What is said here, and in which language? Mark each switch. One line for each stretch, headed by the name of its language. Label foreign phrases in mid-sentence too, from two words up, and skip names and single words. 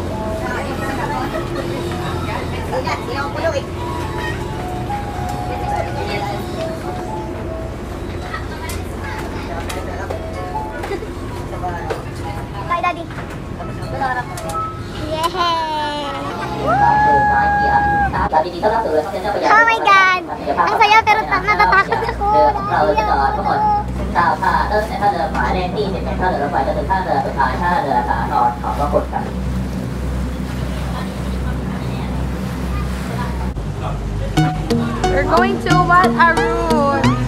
English: Bye, Daddy. Yay! Oh my God!
Filipino: Ang saya pero natatakot ako.
Thai: ก้าวท่าตั้งแต่ท่าเรือขวาแรงที่เสร็จจากท่าเรือรถไฟจะถึงท่าเรือสุดท้ายท่าเรือสาทรขอบพระคุณครับ
English: We're going to Wat Arun.